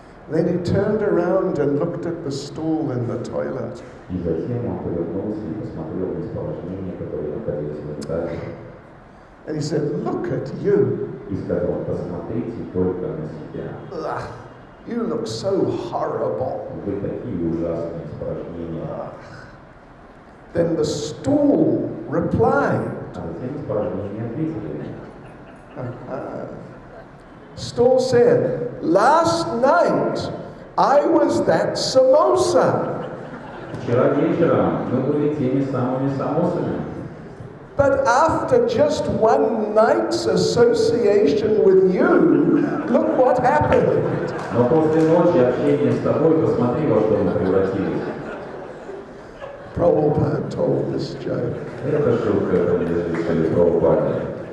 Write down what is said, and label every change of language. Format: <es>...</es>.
<en>Then he turned around and looked at the stool in the toilet.</en> <ru>И затем он повернулся и посмотрел на испражнения, которые находились в унитазе.</ru> <en>And he said, look at you.</en> <ru>И сказал, посмотрите только на себя.</ru> <en>Ugh, you look so horrible.</en> <ru>Вы такие ужасные испражнения.</ru> <en>Then the stool replied.</en> <ru>А затем испражнения ответили.</ru> <en>Stool said, last night I was that samosa.</en> <ru>Вчера вечером мы были теми самыми самосами.</ru> <en>But after just one night's association with you, look what happened.</en> <ru>Но после ночи общения с тобой, посмотри, во что мы превратились.</ru> <en>Prabhupada told this joke.</en> <ru>Это шутка, принадлежит Прабхупаде.</ru>